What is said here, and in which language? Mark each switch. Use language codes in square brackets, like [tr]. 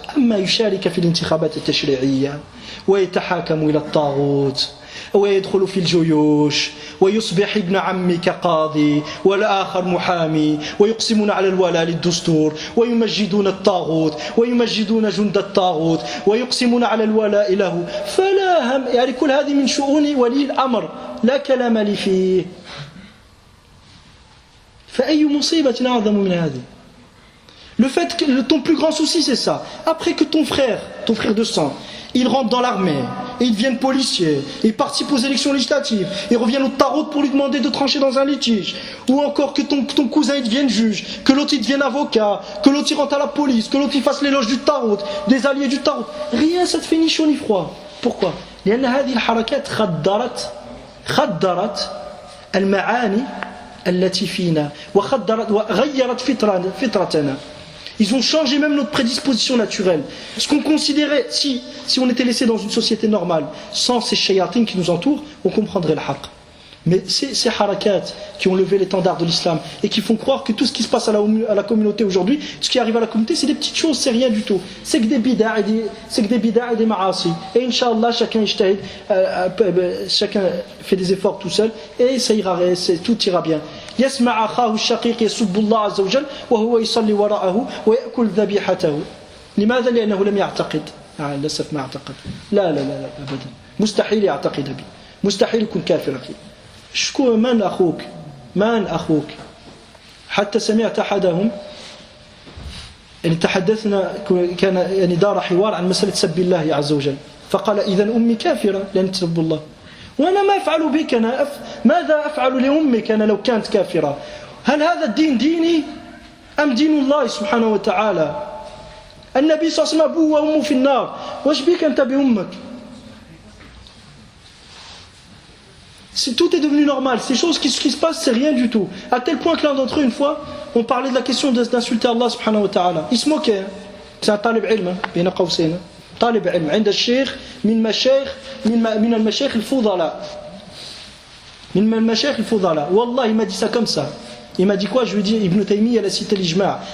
[ar] أما يشارك في الانتخابات التشريعية ويتحاكم إلى الطاغوت ويدخل في الجيوش ويصبح ابن عمك قاضي والآخر محامي ويقسمون على الولاء للدستور ويمجدون الطاغوت ويمجدون جند الطاغوت ويقسمون على الولاء له، فلا هم، يعني كل هذه من شؤون ولي الأمر لا كلام لي فيه. فأي مصيبة أعظم من هذه؟ [fr] Le fait que ton plus grand souci c'est ça. Après que ton frère de sang, il rentre dans l'armée, et il devienne policier, il participe aux élections législatives, il revient au tarot pour lui demander de trancher dans un litige, ou encore que ton cousin il devienne juge, que l'autre il devienne avocat, que l'autre il rentre à la police, que l'autre il fasse l'éloge du tarot, des alliés du tarot. Rien, ça te fait ni chaud ni froid. Pourquoi? [ar] لأن هذه الحركات خدرت المعاني التي فينا وغيرت فطرتنا. [fr] Ils ont changé même notre prédisposition naturelle. Ce qu'on considérait, si on était laissé dans une société normale, sans ces shayatines qui nous entourent, on comprendrait le haqq. Mais ces harakats qui ont levé l'étendard de l'islam et qui font croire que tout ce qui se passe à la communauté aujourd'hui, tout ce qui arrive à la communauté, c'est des petites choses, c'est rien du tout. C'est que des bid'a et des ma'asi. Et Inch'Allah, chacun fait des efforts tout seul et ça ira, tout ira bien. [ar] يسمع أخاه الشقيق يسب الله عز وجل وهو يصلي وراءه ويأكل ذبيحته. لماذا؟ لأنه لم يعتقد. للأسف ما اعتقد. لا أبدا، مستحيل يعتقد بي، مستحيل يكون كافر أخي. شكو من أخوك حتى سمعت أحدهم يعني تحدثنا، كان يعني دار حوار عن مسألة سب الله عز وجل، فقال إذن أمي كافرة لأن تسب الله. وأنا ما أفعل بك، ماذا أفعل لأمك أنا لو كانت كافرة؟ هل هذا الدين ديني أم دين الله سبحانه وتعالى؟ النبي صلى الله عليه وسلم أبوه وأمه في النار، واش بك أنت بأمك؟ [fr] Tout est devenu normal. Ces choses qui se passent, c'est rien du tout. À tel point que l'un d'entre eux, une fois, on parlait de la question d'insulter Allah subhanahu wa ta'ala. Il se moquait. C'est un talib ilm, [ar] بين قوسين. طالب علم عند الشيخ من المشايخ الفضلاء. [fr] Wallah, il m'a dit ça comme ça. Il m'a dit quoi? Je lui ai dit Ibn Taymiyyah a cité l'ijma'.